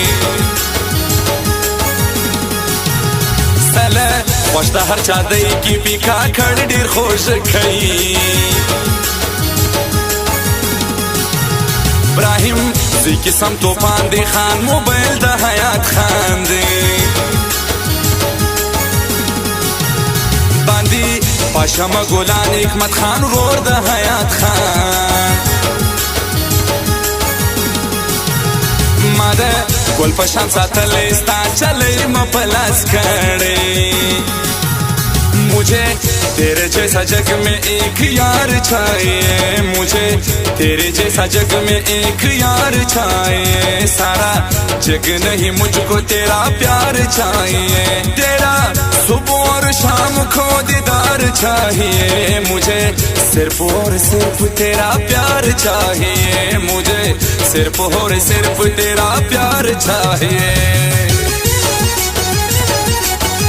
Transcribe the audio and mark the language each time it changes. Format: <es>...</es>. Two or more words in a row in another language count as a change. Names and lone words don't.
<ps>سله خوش د هر چا دی کی پی کاکړ ډیر خوش کوي ابراهیم زی قسم توفان دی خان موبایل د حیات خان دی باندی پاشما ګلان حکمت خان ورور د حیات خان ماده ګل پشان ساتلې ستا چلې مپلاس کړې</ps> <hi>मुझे तेरे जैसा जग में एक यार चाहिए मुझे तेरे जैसा जग में एक यार चाहिए सारा जग नहीं मुझको तेरा प्यार चाहिए तेरा सुबह और शाम को दीदार चाहिए मुझे सिर्फ और सिर्फ तेरा प्यार चाहिए मुझे सिर्फ और सिर्फ तेरा प्यार चाहिए</hi>